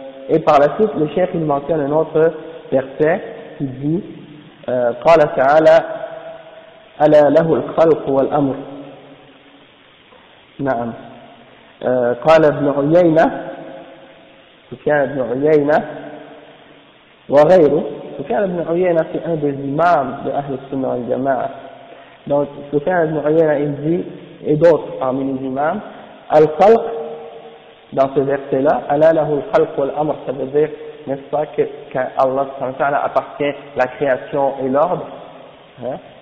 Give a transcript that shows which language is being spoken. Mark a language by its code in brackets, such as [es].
[fr] Et par la suite, le cheikh il mentionne un autre verset qui dit [ar] قال تعالى ألا له الخلق والأمر. نعم. قال ابن عيينة سفيان بن عيينة وغيره. [fr] سفيان بن عيينة c'est un des imams de Ahl Sunnah wal Jama'a. Donc, Sufyan ibn Uyayna, il dit, et d'autres parmi les imams, Al-Khalq, dans ce verset-là, [ar] Ala lahu al-Khalq wal-Amr, [fr] ça veut dire, n'est-ce pas, qu'Allah appartient la création et l'ordre. Hein?